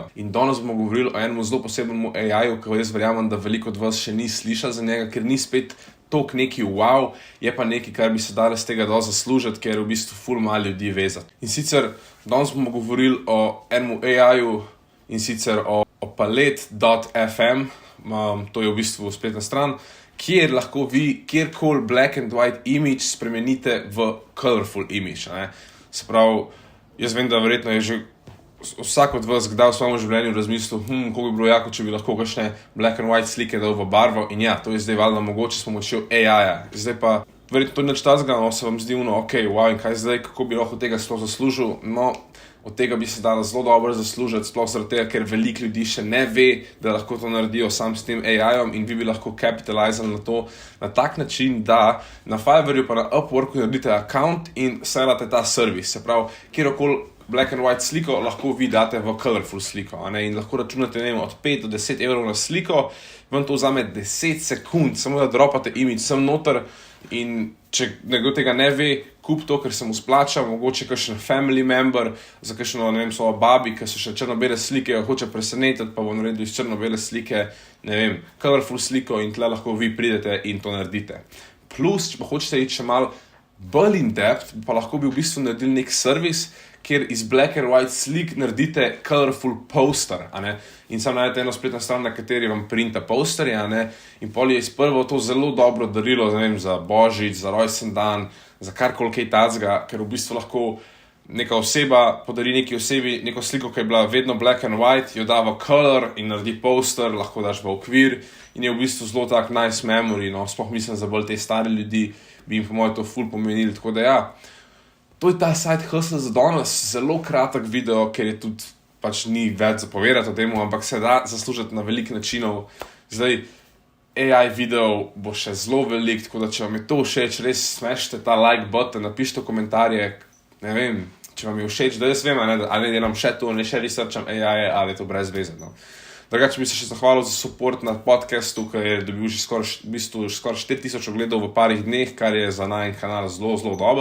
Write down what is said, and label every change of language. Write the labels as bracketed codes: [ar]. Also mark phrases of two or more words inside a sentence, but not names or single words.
[sl] In danes bomo govorili o enem zelo posebnemu AI-ju, ki jaz verjamem, da veliko od vas še ni slišal za njega, ker ni spet toliko neki wow, je pa nekaj, kar bi se dalo z tega dosti zaslužiti, ker v bistvu ful malo ljudi vezati. In sicer danes bomo govorili o enem AI-ju, in sicer o Palet.fm, to je v bistvu spletna stran, kjer lahko vi kjerkoli [en] black and white image [sl] spremenite v [en] colorful image. [sl] Ne? Se pravi, jaz vem, da verjetno je že vsak od vas kdaj v svojem življenju razmislil, koliko bi bilo jako, če bi lahko kakšne [en] black and white [sl] slike dal v barvo, in ja, to je zdaj valjda mogoče s pomočjo AI-ja. Zdaj pa, verjetno to ni nič takega, no, se vam zdi wow, in kaj zdaj, kako bi lahko tega sploh zaslužil, no, od tega bi se dalo zelo dobro zaslužiti, sploh zaradi tega, ker veliko ljudi še ne ve, da lahko to naredijo sam s tem AI-om in vi bi lahko capitalizali na to na tak način, da na Fiverrju pa na Upworku naredite account in sellate ta servis. Se pravi, kjerokoli [en] black and white [sl] sliko lahko vi date v colorful sliko, a ne? In lahko računate, ne vem, od 5 do 10 evrov na sliko, vam to vzame 10 sekund, samo da dropate image sem noter in če nekdo tega ne ve, kup to, ker se mu splača, mogoče kakšen [en] family member, [sl] za kakšno, ne vem, svojo babi, ki so še črno-bele slike, jo hoče presenetiti, pa bo naredil iz črno-bele slike, ne vem, colorful sliko in tle lahko vi pridete in to naredite. Plus, če pa hočete iti še malo bolj [en] in depth, [sl] pa lahko bi v bistvu naredili nek servis, kjer iz [en] black and white [sl] slik naredite [en] colorful poster, [sl] a ne? In sam najdete eno spletno stran, na kateri vam printa posterje, a ne? In pol je izprvo to zelo dobro darilo, ne vem, za božič, za rojsten dan, za karkoli kaj tacga, ker v bistvu lahko neka oseba podari neki osebi neko sliko, ki je bila vedno [en] black and white, [sl] jo da v color in naredi poster, lahko daš v okvir in je v bistvu zelo tak [en] nice memory, [sl] no, sploh mislim za bolj te stare ljudi, bi jim po mojem to ful pomenili, tako da ja, to je ta [en] side hustle [sl] za danes, zelo kratek video, ker je tudi pač ni več zapovedati o temu, ampak se da zaslužiti na veliko načinov. Zdaj, AI video bo še zelo velik, tako da če vam je to všeč, res smešite ta [en] like button, [sl] napišite komentarje, ne vem, če vam je všeč, da jaz vem, ali delam še to, ne še researcham AI, ali je to brez veze, no. Drugače bi se še zahvalil za support na podcastu, ki je dobil že skoraj 4000 ogledov v parih dneh, kar je za najin kanal zelo, zelo dober.